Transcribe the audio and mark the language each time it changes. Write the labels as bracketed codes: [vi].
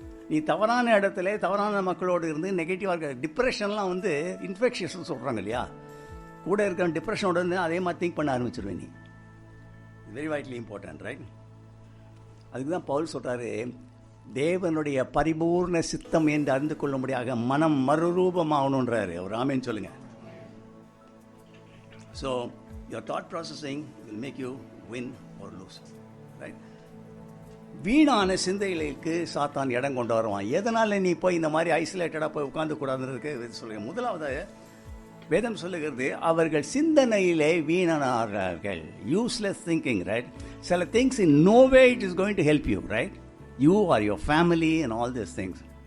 [ta] நீ தவறான இடத்துல தவறான மக்களோடு இருந்து நெகட்டிவாக இருக்க டிப்ரெஷன்லாம் வந்து இன்ஃபெக்ஷன் சொல்கிறாங்க இல்லையா, கூட இருக்கிற டிப்ரெஷனோட இருந்து அதே மாதிரி திங்க் பண்ண ஆரம்பிச்சிருவேன் நீ. [en] Very widely important. [ta] ரைட்? அதுக்கு தான் பவுல் சொல்கிறாரு, தேவனுடைய பரிபூர்ண சித்தம் என்று அறிந்து கொள்ளும்படியாக மனம் மறுரூபமாகணுன்றாரு. அவர் ஆமேன்னு சொல்லுங்கள். [en] So your thought processing will make you win or lose. Right? [ta] வீணான சிந்தைகளுக்கு சாத்தான் இடம் கொண்டு வருவான். எதனால் நீ போய் இந்த மாதிரி ஐசோலேட்டடாக போய் உட்காந்து கூடாதுன்னு சொல்லுங்கள். முதலாவது வேதம் சொல்லுகிறது, அவர்கள் சிந்தனையிலே வீணானார்கள். [en] Useless thinking. [ta] ரைட்? [en] சில things in no way it is going to help you. Right? You are your family and all this things.